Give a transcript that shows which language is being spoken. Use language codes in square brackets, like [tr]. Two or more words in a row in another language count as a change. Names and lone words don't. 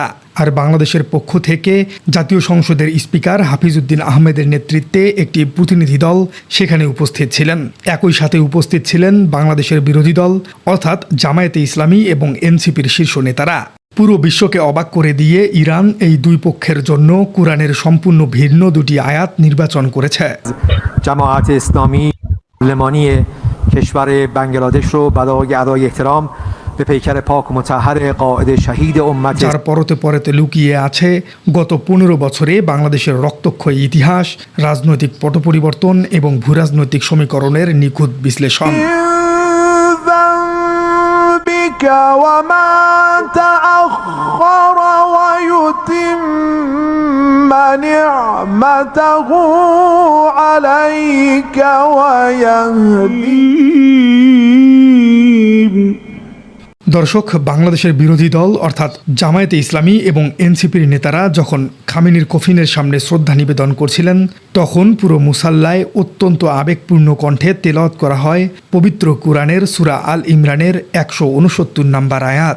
[bn] আর বাংলাদেশের পক্ষ থেকে জাতীয় সংসদের স্পিকার হাফিজউদ্দিন আহমেদের নেতৃত্বে একটি প্রতিনিধি দল সেখানে উপস্থিত ছিলেন। একই সাথে উপস্থিত ছিলেন বাংলাদেশের বিরোধী দল অর্থাৎ জামায়াতে ইসলামী এবং এনসিপির শীর্ষ নেতারা। পুরো বিশ্বকে অবাক করে দিয়ে ইরান এই দুই পক্ষের জন্য কোরআনের সম্পূর্ণ ভিন্ন দুটি আয়াত নির্বাচন করেছে। [fa] جماعت اسلامی پارلمانی کشور بنگلادش رو برای ادای احترام به پیکر پاک و مطهر قائد شهید امت [bn] যার পরতে পরতে লুকিয়ে আছে গত 15 বছরে বাংলাদেশের রক্তক্ষয়ী ইতিহাস, রাজনৈতিক পট পরিবর্তন এবং ভূরাজনৈতিক সমীকরণের নিখুঁত বিশ্লেষণ। [ar] وما تأخر ويتم نعمته عليك ويهديك। [bn] দর্শক, বাংলাদেশের বিরোধী দল অর্থাৎ জামায়াতে ইসলামী এবং এনসিপির নেতারা যখন খামেনির কফিনের সামনে শ্রদ্ধা নিবেদন করছিলেন তখন পুরো মুসাল্লায় অত্যন্ত আবেগপূর্ণ কণ্ঠে তেলাওয়াত করা হয় পবিত্র কুরআনের সূরা আল ইমরানের 169 নম্বর আয়াত।